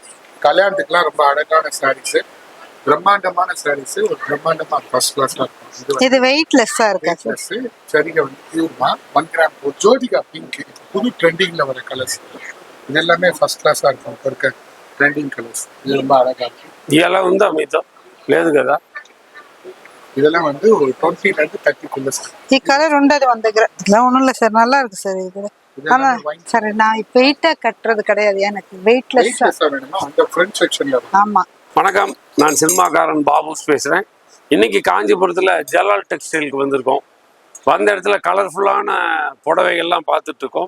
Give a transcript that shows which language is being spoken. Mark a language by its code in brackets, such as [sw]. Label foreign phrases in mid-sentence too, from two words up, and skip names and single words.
[ta] கல்யாணத்துக்குலாம் ரொம்ப அழகான சாரீஸ், பிரம்மாண்டமான சாரீஸ், ஒரு பிரம்மாண்டமா [en] first class [ta] இருக்கும். இது வெயிட்லெஸ்ஸா இருக்கு. சரிங்க வந்து பியூர்மா 1 கிராம் ஒரு ஜோதிகா பிங்க், புது ட்ரெண்டிங்ல வர கலர்ஸ். இது எல்லாமே [en] first class [ta] இருக்கும். இப்போ இருக்க [en] trending colours [ta] இது ரொம்ப அழகா இருக்கும். [te] ఇలా ఉందా మీతో లేదు కదా? [ta] இதெல்லாம் வந்து ஒரு 20 ல இருந்து 30 சார். [te] ఈ కలర్ ఉండదు మన దగ్గర. [ta] ఇలా ஒண்ணும் இல்ல சார், நல்லா இருக்கு சார் இது. ஆனா சார் நான் வெயிட்டா கட்டுறது கிடையாது, எனக்கு வெயிட்லெஸ்ஸா வேணுமா அந்த [en] front section. [ta] ஆமா. வணக்கம், நான் சினிமாக்காரன் பாபுஸ் பேசுகிறேன். இன்னைக்கு காஞ்சிபுரத்தில் ஜலால் டெக்ஸ்டைலுக்கு வந்திருக்கோம். வந்த இடத்துல கலர்ஃபுல்லான புடவைகள்லாம் பார்த்துட்ருக்கோம்.